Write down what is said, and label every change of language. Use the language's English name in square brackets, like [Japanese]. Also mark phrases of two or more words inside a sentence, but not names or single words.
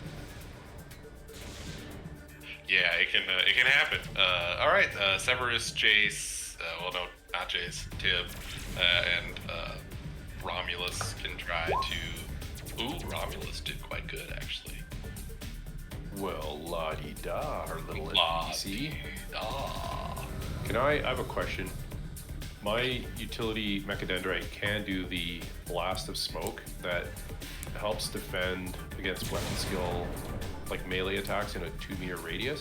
[English] Yeah, it can happen. All right, Severus, Jace. Well, no, not Jace. Tib, and Romulus can try to. Ooh, Romulus did quite good actually. Well, la-di-da, our little NPC. Ah. I have a question. My utility Mechadendrite can do the Blast of Smoke that helps defend against weapon skill, like melee attacks in a 2-meter radius.